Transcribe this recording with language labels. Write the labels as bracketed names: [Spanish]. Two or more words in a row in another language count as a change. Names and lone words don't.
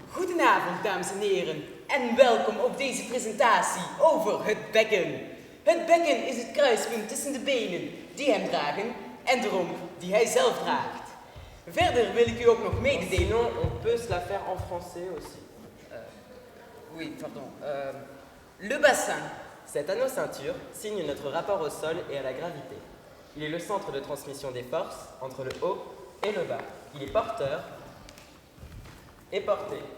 [Dutch] Goedenavond, dames en heren, en welkom op deze presentatie over het bekken. Het bekken is het kruispunt tussen de benen die hem dragen en de romp die hij zelf draagt. Verder wil ik u ook nog mededelen. [French] Sinon, on peut se la faire en français aussi. Oui, pardon. Le bassin. Cet anneau ceinture signe notre rapport au sol et à la gravité. Il est le centre de transmission des forces entre le haut et le bas. Il est porteur et porté.